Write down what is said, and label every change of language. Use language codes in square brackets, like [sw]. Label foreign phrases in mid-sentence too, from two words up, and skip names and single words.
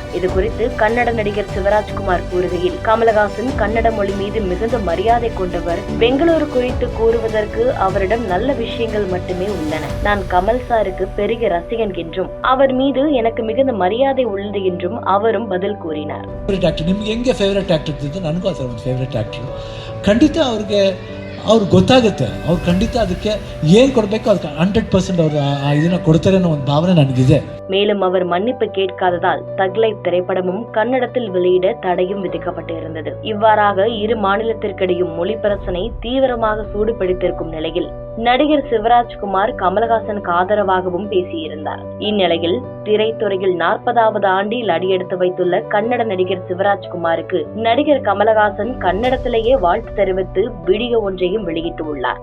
[ta] இது குறித்து கன்னட நடிகர் சிவராஜ்குமார் கூறுகையில், கமல்ஹாசன் கன்னட மொழி மீது மிகுந்த மரியாதை கொண்டவர். பெங்களூரு குறித்து கூறுவதற்கு அவரிடம் நல்ல விஷயங்கள் மட்டுமே உள்ளன. நான் கமல் சாருக்கு பெரிய ரசிகன் என்றும் அவர் மீது எனக்கு மிகுந்த மரியாதை உள்ளது என்றும் அவரும் பதில் கூறினார். [kn] ನಿಮ್ಗೆ ಹೆಂಗೆ [en] favourite actor [kn] ಇದ್ದು ನನಗೂ ಅದರ ಒಂದು [en] favourite actor. [kn] ಖಂಡಿತ ಅವ್ರಿಗೆ ಗೊತ್ತಾಗುತ್ತೆ, ಅವ್ರು ಖಂಡಿತ ಅದಕ್ಕೆ ಏನು ಕೊಡಬೇಕು ಅದಕ್ಕೆ 100% ಅವರು ಇದನ್ನ ಕೊಡ್ತಾರೆ ಅನ್ನೋ ಒಂದು ಭಾವನೆ ನನಗಿದೆ. [ta] மேலும் அவர் மன்னிப்பு கேட்காததால் தக்லைஃப் திரைப்படமும் கன்னடத்தில் வெளியிட தடையும் விதிக்கப்பட்டிருந்தது. இவ்வாறாக இரு மாநிலத்திற்கிடையும் மொழி பிரச்சனை தீவிரமாக சூடு பிடித்திருக்கும் நிலையில் நடிகர் சிவராஜ்குமார் கமல்ஹாசனுக்கு ஆதரவாகவும் பேசியிருந்தார். இந்நிலையில் திரைத்துறையில் 40வது ஆண்டில் அடியெடுத்து வைத்துள்ள கன்னட நடிகர் சிவராஜ்குமாருக்கு நடிகர் கமல்ஹாசன் கன்னடத்திலேயே வாழ்த்து தெரிவித்து வீடியோ ஒன்றையும் வெளியிட்டுள்ளார்.